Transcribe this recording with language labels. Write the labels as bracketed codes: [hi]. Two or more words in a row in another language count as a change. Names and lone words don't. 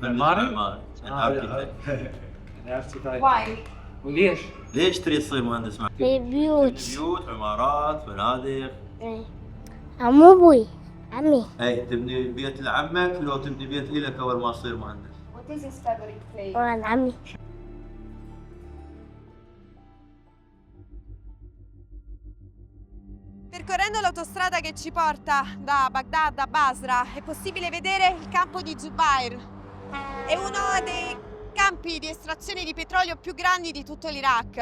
[ar] واي وليش؟ ليش تريد تصير مهندس معماري؟ في بيوت. بيوت، عمارات، فنادق. إيه. عمو ابوي. عمي. اي تبني بيت لعمك لو تبني بيت لك اول ما تصير مهندس. [en] What is his favorite place? [ar] وانا عمي. [it] Percorrendo l'autostrada che ci porta da Baghdad a Basra è possibile vedere il campo di Zubair. È uno dei campi di estrazione di petrolio più grandi di tutto l'Iraq.